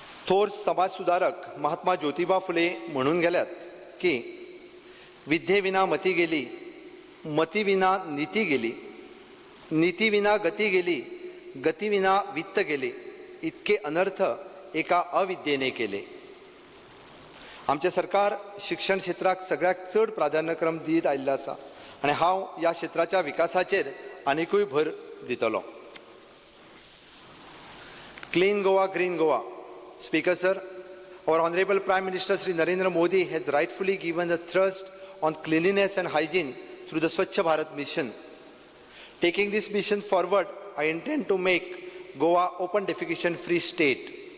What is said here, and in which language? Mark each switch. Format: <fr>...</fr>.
<gom>थोर समाज सुधारक महात्मा ज्योतिबा फुले म्हणून गेल्यात की</gom> <mr>विद्येविना मती गेली मती विना नीती गेली, नीती विना गती गेली, गती विना वित्त गेले, इतके अनर्थ एका अविद्येने केले.</mr> <gom>आमचे सरकार शिक्षण क्षेत्राक सगळ्यात चड प्राधान्यक्रम दीत आयिल्लो आसा आनी हांव ह्या क्षेत्राच्या विकासाचेर आनिकूय भर दितलो.</gom> <en>Clean Goa, Green Goa. Speaker sir, our Honorable Prime Minister Sri Narendra Modi has rightfully given the thrust on cleanliness and hygiene through the Swachh Bharat mission. Taking this mission forward, I intend to make Goa open defecation free state.</en>